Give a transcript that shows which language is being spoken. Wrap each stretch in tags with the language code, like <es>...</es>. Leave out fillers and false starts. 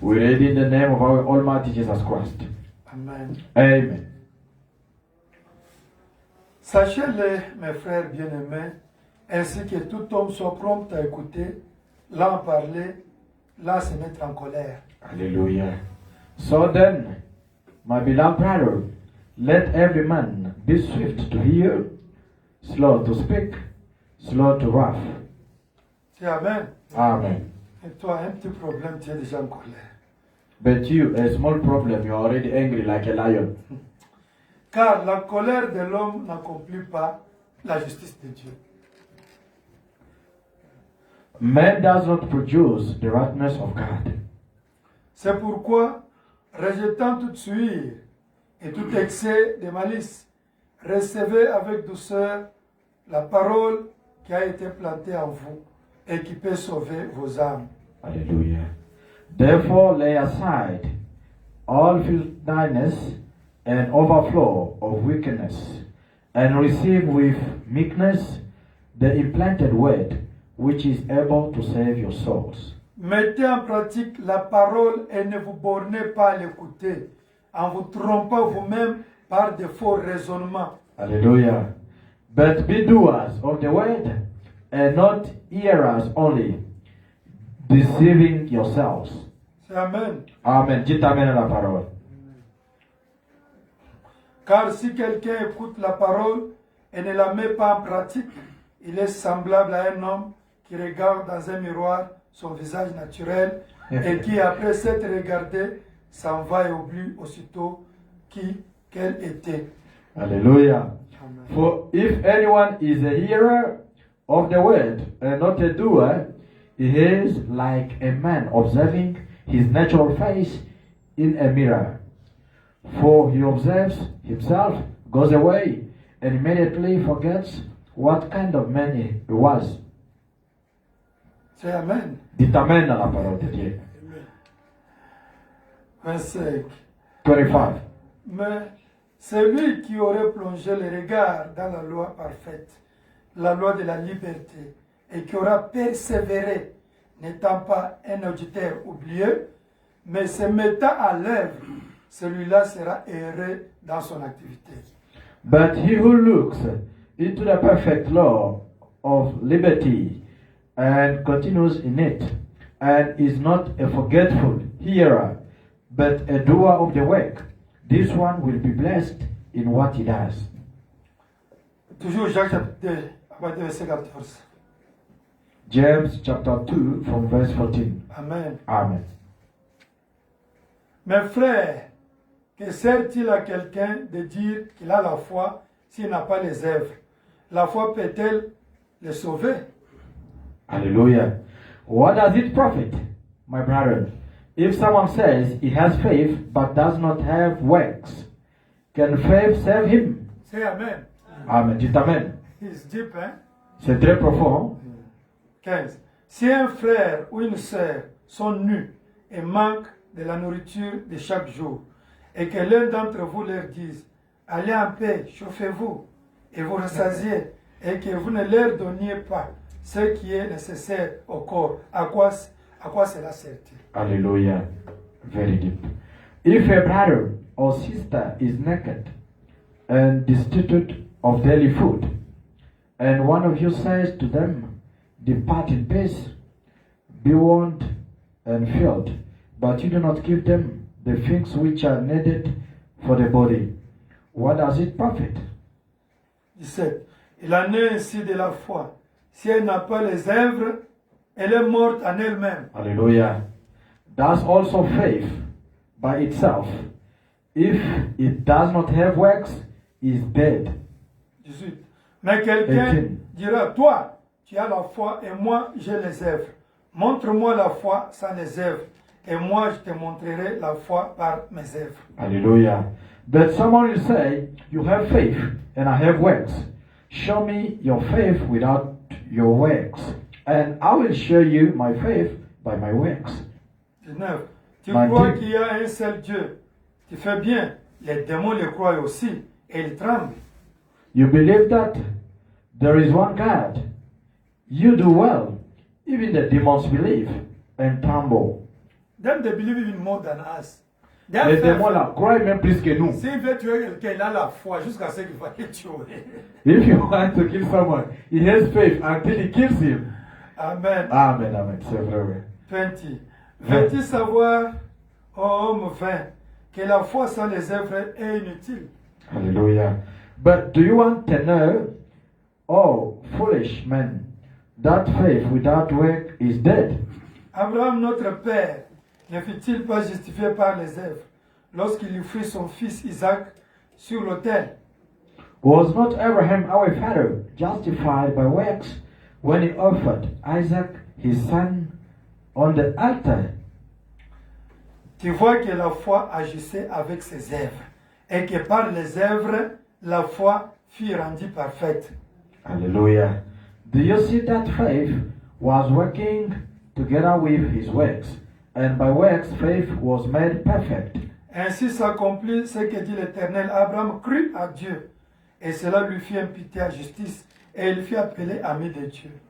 <en>We read in the name of our Almighty Jesus Christ. Amen. Amen.</en> <fr>Sachez-le, mes frères bien-aimés, ainsi que tout homme soit prompt à écouter, là en parler, là se mettre en colère. Hallelujah.</fr> <en>So then, my beloved brother, let every man be swift to hear, slow to speak, slow to wrath.</en> <fr>C'est Amen. Amen. Et toi, un petit problème, tu es déjà en colère.</fr> <en>But you, a small problem, you're already angry like a lion.</en> <fr>Car la colère de l'homme n'accomplit pas la justice de Dieu.</fr> <en>Man does not produce the rightness of God.</en> <fr>C'est pourquoi, rejetant toute suie et tout excès de malice, recevez avec douceur la parole qui a été plantée en vous et qui peut sauver vos âmes. Hallelujah.</fr> <en>Therefore lay aside all filthiness and overflow of wickedness, and receive with meekness the implanted word, which is able to save your souls.</en> <fr>Mettez en pratique la parole et ne vous bornez pas à l'écouter, en vous trompant vous-même par de faux raisonnements. Hallelujah.</fr> <en>But be doers of the word, and not hearers only, deceiving yourselves.</en> <fr>C'est Amen. Amen. Dites Amen à la parole. Car si quelqu'un écoute la parole et ne la met pas en pratique, il est semblable à un homme qui regarde dans un miroir son visage naturel et qui, après s'être regardé, s'en va et oublie aussitôt qu'elle était. Hallelujah. Amen.</fr> <en>For if anyone is a hearer of the word and not a doer, he is like a man observing his natural face in a mirror. For he observes himself, goes away, and immediately forgets what kind of man he was.</en> <fr>C'est Amen. Dites Amen à la parole de Dieu. 25. 25. Mais celui qui aurait plongé le regard dans la loi parfaite, la loi de la liberté, et qui aura persévéré, n'étant pas un auditeur oublieux, mais se mettant à l'œuvre, celui-là sera heureux dans son activité.</fr> <en>But he who looks into the perfect law of liberty and continues in it, and is not a forgetful hearer, but a doer of the work, this one will be blessed in what he does.</en> <fr>Toujours Jacques chapitre 2, à partir du verset 14.</fr> <en>James chapter 2 from verse 14. Amen. Amen.</en> <fr>Mes frères, que sert-il à quelqu'un de dire qu'il a la foi s'il n'a pas les œuvres? La foi peut-elle le sauver? Hallelujah.</fr> <en>What does it profit, my brother, if someone says he has faith but does not have works? Can faith save him?</en> <fr>C'est Amen. Amen. Dites Amen.</fr> <en>It's deep, hein?</en> <fr>C'est très profond. 15. Si un frère ou une sœur sont nus et manquent de la nourriture de chaque jour, et que l'un d'entre vous leur dise, allez en paix, chauffez-vous, et vous rassasiez, et que vous ne leur donniez pas ce qui est nécessaire au corps, à quoi cela sert-il?</fr> <en>Hallelujah. Very deep. If a brother or sister is naked and destitute of daily food, and one of you says to them, depart in peace, be warmed and filled, but you do not give them the things which are needed for the body, what does it profit?</en> <fr>17. Il en est ainsi de la foi. Si elle n'a pas les œuvres, elle est morte en elle-même. Hallelujah.</fr> <en>Thus also faith by itself, if it does not have works, is dead.</en> <fr>18. Mais quelqu'un 18. dira, toi, tu as la foi et moi, j'ai les œuvres. Montre-moi la foi sans les œuvres, et moi, je te montrerai la foi par mes œuvres. Hallelujah.</fr> <en>But someone will say, you have faith and I have works. Show me your faith without your works, and I will show you my faith by my works.</en> <fr>19. Tu 19. crois qu'il y a un seul Dieu. Tu fais bien. Les démons le croient aussi, et ils tremblent.</fr> <en>You believe that there is one God. You do well. Even the demons believe and tremble. Them they believe even more than us. They have</en> <fr>Les</fr> <en>faith.</en> <fr>démons là croient même plus que nous. S'il veut tuer quelqu'un, il a la foi jusqu'à ce qu'il va le tuer.</fr> <en>If you want to kill someone, he has faith until he kills him. Amen.</en> <fr>Amen, amen. C'est vrai. 20. Veux-tu savoir, ô homme vain, que la foi sans les œuvres est inutile? Hallelujah.</fr> <en>But do you want to know, oh foolish man, that faith without work is dead?</en> <fr>Abraham, notre père, ne fut-il pas justifié par les œuvres lorsqu'il offrit son fils Isaac sur l'autel?</fr> <en>Was not Abraham our father justified by works when he offered Isaac his son on the altar?</en> <fr>Tu vois que la foi agissait avec ses œuvres et que par les œuvres, la foi fut rendue parfaite. Hallelujah.</fr> <en>Do you see that faith was working together with his works, and by works faith was made perfect?</en> <fr>Ainsi s'accomplit ce que dit l'Éternel. Abraham crut à Dieu et cela lui fit imputer à justice et il fut appelé ami de Dieu.</fr>